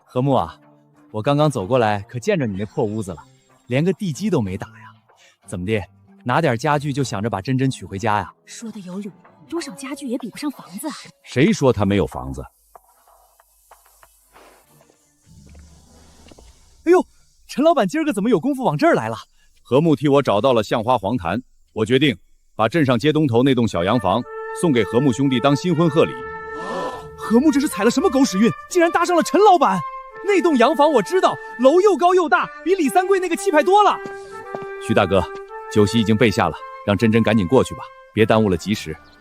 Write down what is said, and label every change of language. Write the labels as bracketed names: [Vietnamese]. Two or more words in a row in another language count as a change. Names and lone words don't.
[Chinese] 和睦啊，我剛剛走過來可見着你那破屋子了，連個地基都沒打呀，怎麼的，拿點家具就想着把珍珍娶回家呀？說的有理，多少家具也比不上房子啊。誰說他沒有房子？哎呦，陳老板今兒個怎麼有功夫往這兒來了？和睦替我找到了橡花黃檀，我決定把鎮上街東頭那棟小洋房送給和睦兄弟當新婚賀禮。和睦這是踩了什麼狗屎運，竟然搭上了陳老板？那棟洋房我知道，樓又高又大，比李三貴那個氣派多了。徐大哥，酒席已經備下了，讓珍珍趕緊過去吧，別耽誤了吉時。